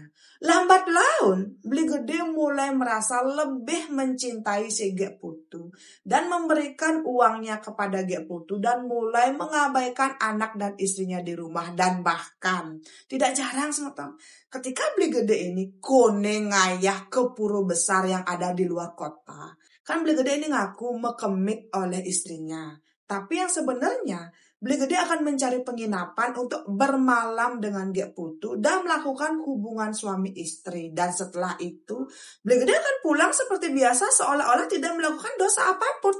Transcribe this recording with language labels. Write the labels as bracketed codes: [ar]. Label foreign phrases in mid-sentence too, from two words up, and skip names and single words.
[id] Lambat laun Bli Gede mulai merasa lebih mencintai si Ge Putu dan memberikan uangnya kepada Ge Putu dan mulai mengabaikan anak dan istrinya di rumah. Dan bahkan tidak jarang semeton, ketika Bli Gede ini [ban] kone ngayah [id] ke pura besar yang ada di luar kota. Kan Bli Gede ini ngaku mekemik oleh istrinya. Tapi yang sebenarnya Bli Gede akan mencari penginapan untuk bermalam dengan Ge Putu dan melakukan hubungan suami istri. Dan setelah itu Bli Gede akan pulang seperti biasa seolah-olah tidak melakukan dosa apapun.